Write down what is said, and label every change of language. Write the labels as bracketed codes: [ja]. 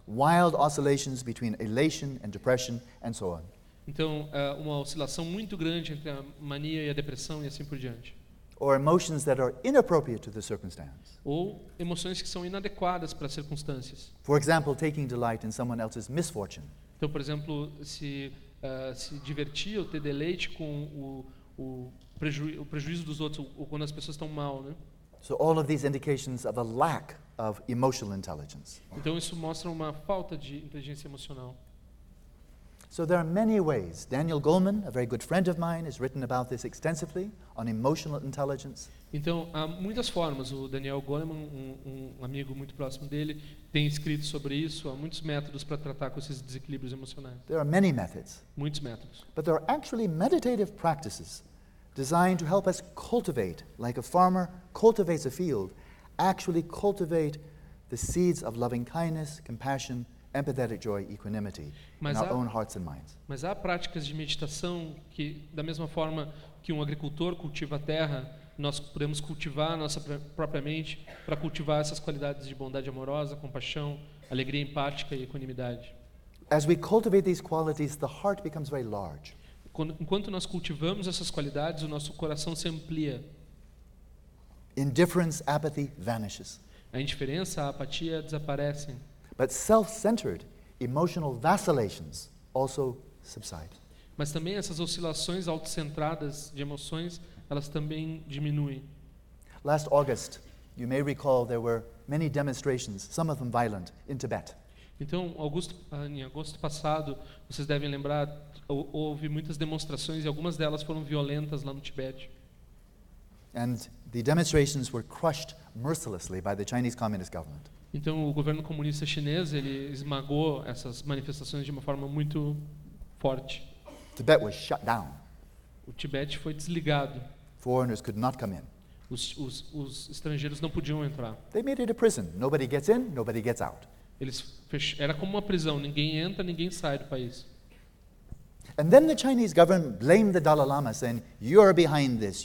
[en] Wild oscillations between elation and depression and so on. [pt] Então, uma oscilação muito grande entre a mania e a depressão e assim por diante. [en] Or emotions that are inappropriate to the circumstance. [pt] Ou emoções que são inadequadas para as circunstâncias. [en] For example, taking delight in someone else's misfortune. [pt] Então, por exemplo, se divertir ou ter deleite com o prejuízo dos outros ou quando as pessoas estão mal, né? [en] So all of these indications of a lack of emotional intelligence. [pt] Então isso mostra uma falta de inteligência emocional. [en] So there are many ways. Daniel Goleman, a very good friend of mine, has written about this extensively on emotional intelligence. [pt] Então há muitas formas. O Daniel Goleman, um amigo muito próximo dele, tem escrito sobre isso. Há muitos métodos para tratar com esses desequilíbrios emocionais. [en] There are many methods. [pt] Muitos métodos. [en] But there are actually meditative practices designed to help us cultivate, like a farmer cultivates a field, actually cultivate the seeds of loving kindness, compassion, empathetic joy, equanimity in our own hearts and minds. [pt] Mas há práticas de meditação que, da mesma forma que um agricultor cultiva a terra, nós podemos cultivar a nossa própria mente para cultivar essas qualidades de bondade amorosa, compaixão, alegria empática e equanimidade. [en] As we cultivate these qualities, the heart becomes very large. [pt] Enquanto nós cultivamos essas qualidades, o nosso coração se amplia. [en] Indifference, apathy vanishes. [pt] A indiferença, a apatia desaparecem. [en] But self-centered emotional vacillations also subside. [pt] Mas também essas oscilações autocentradas de emoções, elas também diminuem. [en] Last August, you may recall there were many demonstrations, some of them violent, in Tibet. [pt] Então, em agosto passado, vocês devem lembrar, houve muitas demonstrações e algumas delas foram violentas lá no Tibete. [en] And the demonstrations were crushed mercilessly by the Chinese Communist government. [pt] Então o governo comunista chinês, ele esmagou essas manifestações de uma forma muito forte. [en] Tibet was shut down. [pt] O Tibete foi desligado. [en] Foreigners could not come in. [pt] Os estrangeiros não podiam entrar. [en] They made it a prison. Nobody gets in, nobody gets out. [pt] Era como uma prisão, ninguém entra, ninguém sai do país. [en] And then the Chinese government blamed the Dalai Lama, saying, "You're behind this.